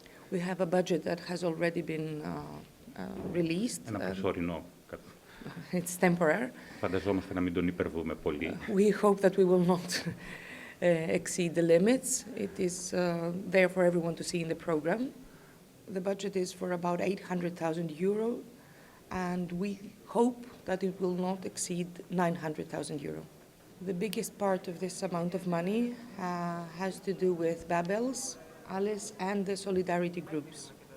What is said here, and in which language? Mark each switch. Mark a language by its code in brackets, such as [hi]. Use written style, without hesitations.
[en] We have a budget that has already been released. [el] Ένα προσωρινό. [en] It's temporary. [el] Φανταζόμαστε να μην τον υπερβούμε πολύ. [en] We hope that we will not exceed the limits. It is there for everyone to see in the program. The budget is for about 800,000 euro, and we hope that it will not exceed 900,000 euro. The biggest part of this amount of money has to do with BABELS, ALES, and the solidarity groups.